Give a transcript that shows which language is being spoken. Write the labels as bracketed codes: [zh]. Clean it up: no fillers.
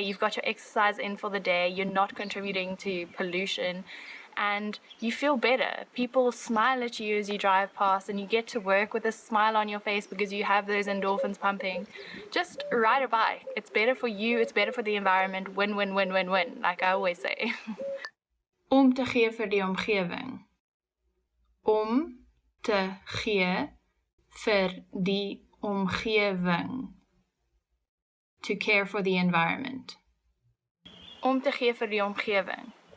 [en] You've got your exercise in for the day, you're not contributing to pollution, and you feel better. People smile at you as you drive past, and you get to work with a smile on your face because you have those endorphins pumping. Just ride a bike. It's better for you, it's better for the environment. Win, win, win, win, win, like I always say. [af] Om te gee vir die omgewing. Om te gee vir die omgewing. [en] To care for the environment. [af] Om te gee vir die omgewing.